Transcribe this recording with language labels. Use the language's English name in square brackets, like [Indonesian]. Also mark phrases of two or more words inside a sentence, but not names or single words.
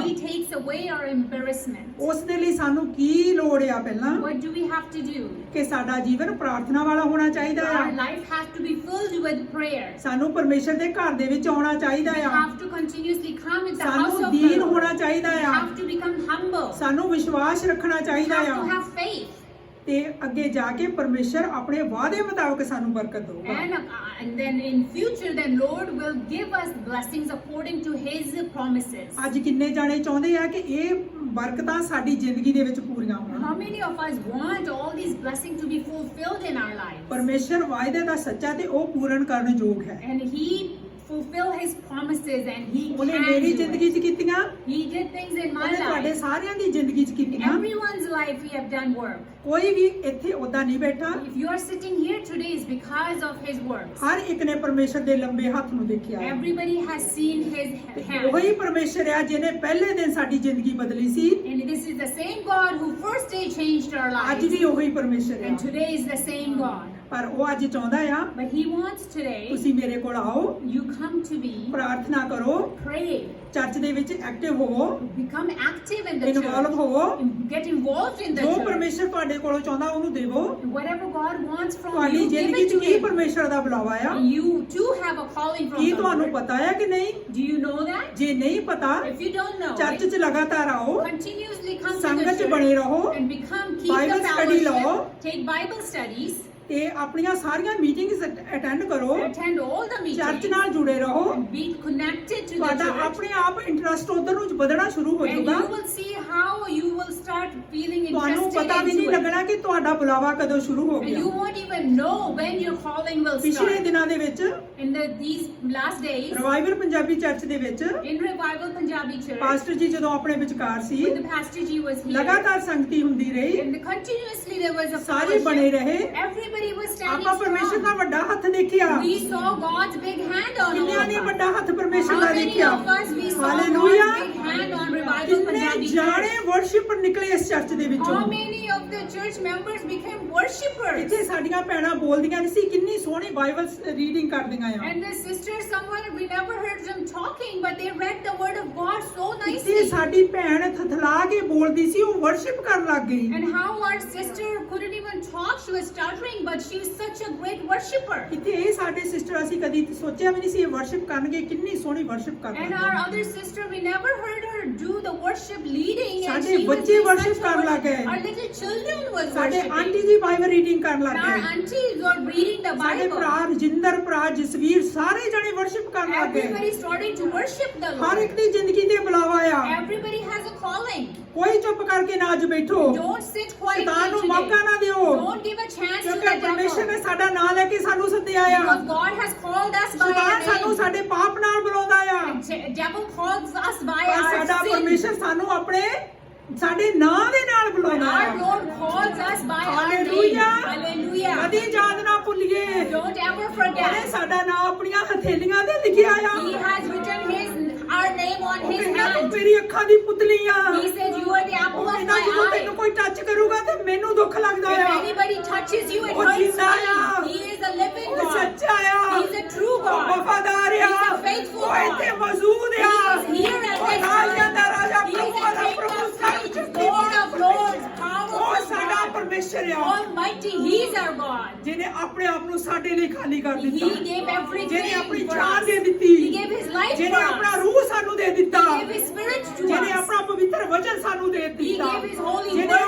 [English] He takes away our embarrassment. [Punjabi] ਉਸ ਦੇ ਲਈ ਸਾਨੂੰ ਕੀ ਲੋੜ ਆ? ਪਹਿਲਾਂ [English] What do we have to do? [Punjabi] ਕਿ ਸਾਡਾ ਜੀਵਨ ਪ੍ਰਾਰਥਨਾ ਵਾਲਾ ਹੋਣਾ ਚਾਹੀਦਾ ਆ। [English] Our life has to be filled with prayer. [Punjabi] ਸਾਨੂੰ ਪਰਮੇਸ਼ਰ ਦੇ ਘਰ ਦੇ ਵਿੱਚ ਆਉਣਾ ਚਾਹੀਦਾ [English] We [Punjabi] ਆ। [English] have to continuously come in the house [Punjabi] ਸਾਨੂੰ [English] of the [Punjabi] ਦੀਨ [English] Lord. [Punjabi] ਹੋਣਾ ਚਾਹੀਦਾ [English] We [Punjabi] ਆ। [English] have to become humble. [Punjabi] ਸਾਨੂੰ ਵਿਸ਼ਵਾਸ ਰੱਖਣਾ [English] We [Punjabi] ਚਾਹੀਦਾ [English] have to [Punjabi] ਆ [English] have faith. [Punjabi] ਤੇ ਅੱਗੇ ਜਾ ਕੇ ਪਰਮੇਸ਼ਰ ਆਪਣੇ ਵਾਅਦੇ ਮੁਤਾਬਕ ਸਾਨੂੰ ਬਰਕਤ ਦਊਗਾ। [English] And then in future, then Lord will give us blessings according to His promises. [Punjabi] ਅੱਜ ਕਿੰਨੇ ਜਾਣੇ ਚਾਹੁੰਦੇ ਆ ਕਿ ਇਹ ਬਰਕਤਾਂ ਸਾਡੀ ਜ਼ਿੰਦਗੀ ਦੇ ਵਿੱਚ ਪੂਰੀਆਂ ਹੋਣ? [English] How many of us want all these blessings to be fulfilled in our lives? [Punjabi] ਪਰਮੇਸ਼ਰ ਵਾਅਦੇ ਦਾ ਸੱਚਾ ਤੇ ਉਹ ਪੂਰਨ ਕਰਨ ਯੋਗ ਹੈ। [English] And He fulfill His promises and He [Punjabi] ਉਹਨੇ [English] can [Punjabi] ਮੇਰੀ [English] do [Punjabi] ਜ਼ਿੰਦਗੀ [English] it. [Punjabi] 'ਚ ਕੀਤੀਆਂ, [English] He did things in my [Punjabi] ਉਹਨੇ ਤੁਹਾਡੇ [English] life. [Punjabi] ਸਾਰਿਆਂ ਦੀ ਜ਼ਿੰਦਗੀ 'ਚ [English] In [Punjabi] ਕੀਤੀਆਂ। [English] everyone's life we have done work. [Punjabi] ਕੋਈ ਵੀ ਇੱਥੇ ਓਦਾਂ ਨਹੀਂ ਬੈਠਾ। [English] If you are sitting here today, it's because of His works. [Punjabi] ਹਰ ਇੱਕ ਨੇ ਪਰਮੇਸ਼ਰ ਦੇ ਲੰਬੇ ਹੱਥ ਨੂੰ ਦੇਖਿਆ ਹੈ। [English] Everybody has seen His [Punjabi] ਤੇ [English] hand. [Punjabi] ਉਹੀ ਪਰਮੇਸ਼ਰ ਆ ਜਿਹਨੇ ਪਹਿਲੇ ਦਿਨ ਸਾਡੀ ਜ਼ਿੰਦਗੀ ਬਦਲੀ ਸੀ। [English] And this is the same God who first day changed our [Punjabi] ਅੱਜ [English] lives. [Punjabi] ਵੀ ਉਹੀ ਪਰਮੇਸ਼ਰ ਆ। [English] And today is the same God. [Punjabi] ਪਰ ਉਹ ਅੱਜ ਚਾਹੁੰਦਾ ਆ [English] But He wants today [Punjabi] ਤੁਸੀਂ ਮੇਰੇ ਕੋਲ ਆਓ, [English] you come to me, [Punjabi] ਪ੍ਰਾਰਥਨਾ ਕਰੋ, [English] pray, [Punjabi] ਚਰਚ ਦੇ ਵਿੱਚ ਐਕਟਿਵ ਹੋਵੋ, [English] become active in the [Punjabi] ਇਨਵੋਲਵ [English] church, [Punjabi] ਹੋਵੋ। [English] get involved in the [Punjabi] ਜੋ [English] church. [Punjabi] ਪਰਮੇਸ਼ਰ ਤੁਹਾਡੇ ਕੋਲੋਂ ਚਾਹੁੰਦਾ ਉਹਨੂੰ ਦੇਵੋ। [English] Whatever God wants from [Punjabi] ਤੁਹਾਡੀ [English] you, give [Punjabi] ਜ਼ਿੰਦਗੀ [English] it [Punjabi] 'ਚ [English] to [Punjabi] ਕੀ [English] Him. [Punjabi] ਪਰਮੇਸ਼ਰ ਦਾ ਬੁਲਾਵਾ ਆ? [English] And you too have a calling from [Punjabi] ਕੀ [English] the [Punjabi] ਤੁਹਾਨੂੰ [English] Lord. [Punjabi] ਪਤਾ ਹੈ ਕਿ ਨਹੀਂ? [English] Do you know that? [Punjabi] ਜੇ ਨਹੀਂ ਪਤਾ, [English] If you don't know [Punjabi] ਚਰਚ [English] it, [Punjabi] 'ਚ ਲਗਾਤਾਰ ਆਓ, [English] continuously come to [Punjabi] ਸੰਗਤ 'ਚ [English] the [Punjabi] ਬਣੇ [English] church [Punjabi] ਰਹੋ [English] and keep [Punjabi] Bible [English] the [Punjabi] study ਲਓ। [English] fellowship, take Bible studies, [Punjabi] ਤੇ ਆਪਣੀਆਂ ਸਾਰੀਆਂ [English] meetings attend [Punjabi] ਕਰੋ, [English] attend all the [Punjabi] ਚਰਚ [English] meetings, [Punjabi] ਨਾਲ ਜੁੜੇ ਰਹੋ। [English] and be connected to the [Punjabi] ਤੁਹਾਡਾ [English] church. [Punjabi] ਆਪਣੇ ਆਪ ਇੰਟਰਸਟ ਉਧਰ ਨੂੰ ਵਧਣਾ ਸ਼ੁਰੂ ਹੋ [English] And [Punjabi] ਜਾਊਗਾ। [English] you will see how you will start feeling [Punjabi] ਤੁਹਾਨੂੰ [English] interested [Punjabi] ਪਤਾ ਵੀ ਨਹੀਂ [English] into it. [Punjabi] ਲੱਗਣਾ ਕਿ ਤੁਹਾਡਾ ਬੁਲਾਵਾ ਕਦੋਂ ਸ਼ੁਰੂ ਹੋ [English] And [Punjabi] ਗਿਆ। [English] you won't even know when your calling will [Punjabi] ਪਿਛਲੇ [English] start. [Punjabi] ਦਿਨਾਂ ਦੇ ਵਿੱਚ [English] In these last days, [Punjabi] ਰਿਵਾਈਵਲ ਪੰਜਾਬੀ ਚਰਚ ਦੇ ਵਿੱਚ [English] in Revival Punjabi Church, [Punjabi] ਪਾਸਟਰ ਜੀ ਜਦੋਂ ਆਪਣੇ ਵਿਚਕਾਰ ਸੀ, [English] when the Pastor Ji was here, [Punjabi] ਲਗਾਤਾਰ ਸੰਗਤੀ ਹੁੰਦੀ ਰਹੀ, [English] and continuously there was a [Punjabi] ਸਾਰੇ ਬਣੇ [English] fellowship. [Punjabi] ਰਹੇ। [English] Everybody was standing [Punjabi] ਆਪਾਂ ਪਰਮੇਸ਼ਰ ਦਾ [English] strong. [Punjabi] ਵੱਡਾ ਹੱਥ ਦੇਖਿਆ। [English] We saw God's big hand on all [Punjabi] ਕਿੰਨਿਆਂ ਨੇ [English] of us. [Punjabi] ਵੱਡਾ ਹੱਥ ਪਰਮੇਸ਼ਰ [English] How [Punjabi] ਦਾ [English] many [Punjabi] ਦੇਖਿਆ? [English] of us we saw [Punjabi] ਹਾਲੇਲੂਇਆ। [English] God's big hand on Revival [Punjabi] ਕਿੰਨੇ [English] Punjabi [Punjabi] ਜਾਣੇ [English] Church? [Punjabi] ਵਰਸ਼ਿਪਰ ਨਿਕਲੇ ਇਸ ਚਰਚ ਦੇ ਵਿੱਚੋਂ। [English] How many of the church members became worshippers? [Punjabi] ਇੱਥੇ ਸਾਡੀਆਂ ਭੈਣਾਂ ਬੋਲਦੀਆਂ ਨਹੀਂ ਸੀ, ਕਿੰਨੀ ਸੋਹਣੀ [English] Bible reading [Punjabi] ਕਰਦੀਆਂ ਆ। [English] And the sisters, someone we never heard them talking, but they read the word of God so [Punjabi] ਇੱਥੇ [English] nicely. [Punjabi] ਸਾਡੀ ਭੈਣ ਥਥਲਾ ਕੇ ਬੋਲਦੀ ਸੀ, ਉਹ ਵਰਸ਼ਿਪ ਕਰਨ ਲੱਗ ਗਈ। [English] And how our sister couldn't even talk, she was stuttering, but she was such a great worshipper. [Punjabi] ਇੱਥੇ ਇਹ ਸਾਡੇ ਸਿਸਟਰ ਅਸੀਂ ਕਦੀ ਸੋਚਿਆ ਵੀ ਨਹੀਂ ਸੀ ਇਹ ਵਰਸ਼ਿਪ ਕਰਨਗੇ, ਕਿੰਨੀ ਸੋਹਣੀ ਵਰਸ਼ਿਪ [English] And [Punjabi] ਕਰਦੇ [English] our other sister, we never heard her do the worship leading. And [Punjabi] ਸਾਡੇ [English] she was [Punjabi] ਬੱਚੇ [English] doing [Punjabi] worship [English] such a [Punjabi] ਕਰਨ ਲੱਗ [English] worship. [Punjabi] ਗਏ। [English] Our little children was [Punjabi] ਸਾਡੇ [English] worshiping. [Punjabi] ਆਂਟੀ ਜੀ [English] Bible reading [Punjabi] ਕਰਨ ਲੱਗ [English] And our [Punjabi] ਗਏ, [English] aunties were reading the [Punjabi] ਸਾਡੇ [English] Bible. [Punjabi] ਭਰਾ ਰਜਿੰਦਰ, ਭਰਾ ਜਸਵੀਰ, ਸਾਰੇ ਜਣੇ ਵਰਸ਼ਿਪ ਕਰਨ ਲੱਗ ਗਏ। [English] Everybody started to worship the [Punjabi] ਹਰ [English] Lord. [Punjabi] ਇੱਕ ਦੀ ਜ਼ਿੰਦਗੀ ਤੇ ਬੁਲਾਵਾ ਆ, [English] Everybody has a calling. [Punjabi] ਕੋਈ ਚੁੱਪ ਕਰਕੇ ਨਾ ਅੱਜ ਬੈਠੋ, [English] Don't sit quietly [Punjabi] ਸ਼ੈਤਾਨ ਨੂੰ ਮੌਕਾ [English] today. [Punjabi] ਨਾ ਦਿਓ, [English] Don't give a chance to [Punjabi] ਕਿਉਂਕਿ [English] the [Punjabi] ਪਰਮੇਸ਼ਰ [English] devil. [Punjabi] ਨੇ ਸਾਡਾ ਨਾਮ ਲੈ ਕੇ ਸਾਨੂੰ ਸੱਦਿਆ ਆ। [English] Because God has called us by [Punjabi] ਸ਼ੈਤਾਨ [English] our [Punjabi] ਸਾਨੂੰ [English] name. [Punjabi] ਸਾਡੇ ਪਾਪ ਨਾਲ ਬੁਲਾਉਂਦਾ ਆ, [English] The devil calls us by [Punjabi] ਪਰ [English] our [Punjabi] ਸਾਡਾ [English] sin. [Punjabi] ਪਰਮੇਸ਼ਰ ਸਾਨੂੰ ਆਪਣੇ ਸਾਡੇ ਨਾਮ ਦੇ ਨਾਲ [English] But [Punjabi] ਬੁਲਾਉਂਦਾ [English] our [Punjabi] ਆ। [English] Lord calls us by our name. Hallelujah. Hallelujah. [Punjabi] ਕਦੀ ਯਾਦ ਨਾ ਭੁੱਲੀਏ, [English] Don't ever [Punjabi] ਉਹਨੇ [English] forget. [Punjabi] ਸਾਡਾ ਨਾਮ ਆਪਣੀਆਂ ਹਥੇਲੀਆਂ ਤੇ ਲਿਖਿਆ ਆ। [English] He has written our name on [Punjabi] ਉਹ [English] his [Punjabi] ਕਹਿੰਦਾ ਤੂੰ [English] hand. [Punjabi] ਮੇਰੀ ਅੱਖਾਂ ਦੀ ਪੁਤਲੀ ਆ। [English] He says you are the [Punjabi] ਉਹ [English] apple of [Punjabi] ਕਹਿੰਦਾ [English] my [Punjabi] ਜਦੋਂ [English] eye. [Punjabi] ਤੈਨੂੰ ਕੋਈ ਟੱਚ ਕਰੂਗਾ ਤੇ ਮੈਨੂੰ ਦੁੱਖ ਲੱਗਦਾ [English] If [Punjabi] ਆ। [English] anybody touches you, it [Punjabi] ਉਹ [English] hurts [Punjabi] ਜਿੰਦਾ ਆ। [English] me. He is a living [Punjabi] ਉਹ [English] God. [Punjabi] ਸੱਚਾ ਆ, [English] He is a true [Punjabi] ਉਹ [English] God. [Punjabi] ਵਫਾਦਾਰ ਆ, [English] He is a faithful [Punjabi] ਉਹ ਇੱਥੇ [English] God. [Punjabi] ਮੌਜੂਦ ਆ। [English] He is here at [Punjabi] ਉਹ [English] this [Punjabi] ਰਾਜਿਆਂ ਦਾ [English] time. [Punjabi] ਰਾਜਾ, [English] He is [Punjabi] ਪ੍ਰਭੂਆਂ [English] the [Punjabi] ਦਾ [English] King [Punjabi] ਪ੍ਰਭੂ, [English] of [Punjabi] ਸਭ [English] kings, [Punjabi] ਸ਼ਕਤੀਮਾਨ [English] Lord of lords, [Punjabi] ਉਹ [English] powerful [Punjabi] ਸਾਡਾ [English] God. [Punjabi] ਪਰਮੇਸ਼ਰ ਆ, [English] Almighty, He is our God. [Punjabi] ਜਿਹਨੇ ਆਪਣੇ ਆਪ ਨੂੰ ਸਾਡੇ ਲਈ ਖਾਲੀ ਕਰ [English] He [Punjabi] ਦਿੱਤਾ, [English] gave everything [Punjabi] ਜਿਹਨੇ ਆਪਣੀ [English] for [Punjabi] ਜਾਨ [English] us. [Punjabi] ਦੇ ਦਿੱਤੀ, [English] He gave His life [Punjabi] ਜਿਹਨੇ [English] for [Punjabi] ਆਪਣਾ [English] us. [Punjabi] ਰੂਹ ਸਾਨੂੰ ਦੇ ਦਿੱਤਾ, [English] He gave His Spirit to [Punjabi] ਜਿਹਨੇ [English] us. [Punjabi] ਆਪਣਾ ਪਵਿੱਤਰ ਵਚਨ ਸਾਨੂੰ ਦੇ ਦਿੱਤਾ, [English] gave His holy [Punjabi] ਜਿਹਨੇ [English] word